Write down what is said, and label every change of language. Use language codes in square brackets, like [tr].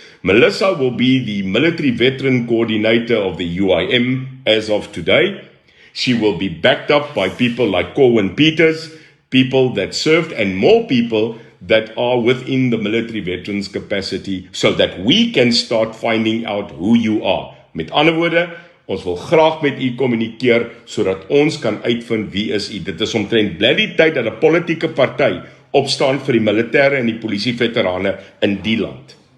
[en] Melissa will be the military veteran coordinator of the UIM as of today. She will be backed up by people like Corwin Peters, people that served, and more people that are within the military veterans capacity, so that we can start finding out who you are. [af] Met ander woorde, ons wil graag met u kommunikeer, sodat ons kan uitvind wie is u. Dit is omtrent bly die tyd dat 'n politieke party opstaan vir die militêre en die polisie veterane in die land.